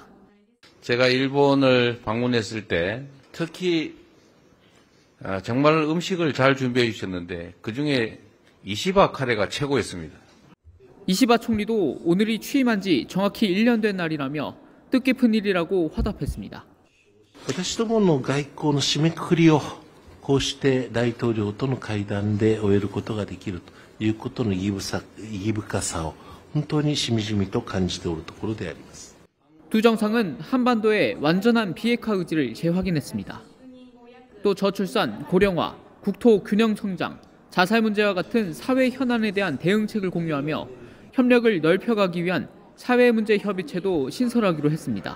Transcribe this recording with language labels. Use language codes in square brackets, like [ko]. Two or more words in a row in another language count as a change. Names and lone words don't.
[ko] 제가 일본을 방문했을 때 특히 정말 음식을 잘 준비해 주셨는데 그중에 이시바 카레가 최고였습니다. 이시바 총리도 오늘이 취임한 지 정확히 1년 된 날이라며 뜻깊은 일이라고 화답했습니다. [ja] 私どもの外交の締めくくりをこうして大統領との会談で終えることができるということの意義深さを本当にしみじみと感じておるところであります。 [ko] 두 정상은 한반도의 완전한 비핵화 의지를 재확인했습니다. 또 저출산, 고령화, 국토 균형 성장, 자살 문제와 같은 사회 현안에 대한 대응책을 공유하며 협력을 넓혀가기 위한 사회문제협의체도 신설하기로 했습니다.